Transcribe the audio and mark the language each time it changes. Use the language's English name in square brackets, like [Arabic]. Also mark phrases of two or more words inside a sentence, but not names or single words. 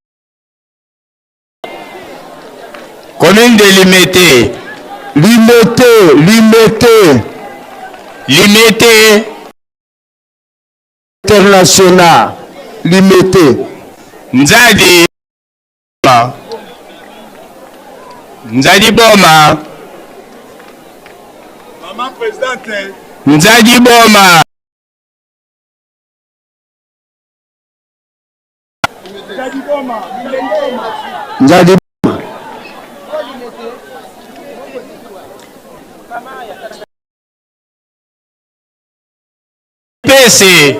[French] Commune de Limete. Limete, Limete. Limete. International. Limete. Nzadi. Nzadi boma. Maman présidente. Nzadi boma. Nzadi boma. Nzadi boma. Kimpese.